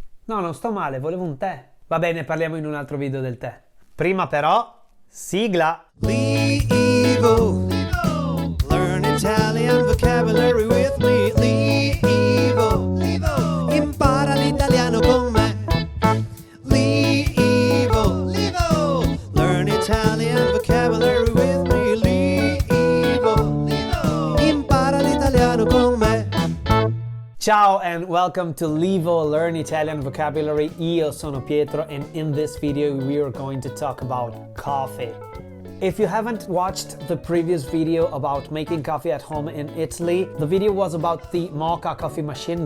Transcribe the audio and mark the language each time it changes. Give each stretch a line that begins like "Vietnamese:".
Italian: No, non sto male, volevo un tè. Va bene, parliamo in un altro video del tè. Prima però, sigla.
English: LIVO Learn Italian Vocabulary with me.
Italian: LIVO Impara l'italiano con me.
English: LIVO Learn Italian Vocabulary with me.
Italian: LIVO Impara l'italiano con me.
English: Ciao and welcome to LIVO Learn Italian Vocabulary.
Italian: Io sono Pietro
English: and in this video we are going to talk about coffee. If you haven't watched the previous video about making coffee at home in Italy, the video was about the mocha coffee machine.